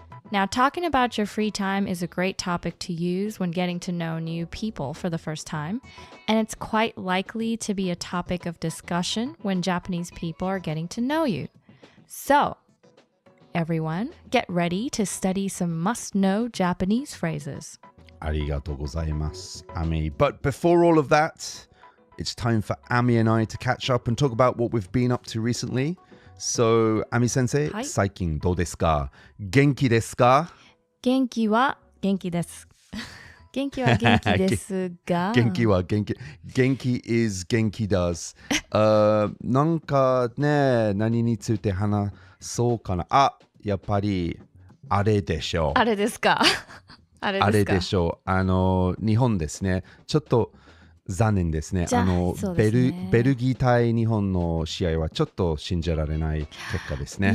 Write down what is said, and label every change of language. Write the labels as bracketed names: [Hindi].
[English] Now, talking about your free time is a great topic to use when getting to know new people for the first time, and it's quite likely to be a topic of discussion when Japanese people are getting to know you. So, everyone, get ready to study some must-know Japanese phrases. [Japanese] ありがとうございます、Ami. [English] But before all of that, it's time for Ami and I to catch up and talk about what we've been up to recently.So, Ami Sensei, [Japanese] はい。最近どうですか？元気ですか？元気は元気です。元気は元気ですが。元気は元気。 [English] 元気 is 元気does. [Japanese] なんかね、何について話そうかな。やっぱり、あれでしょう。あれですか？あれですか？あれでしょう。日本ですね。ちょっと残念ですね。そうですね。ベルギー対日本の試合はちょっと信じられない結果ですね。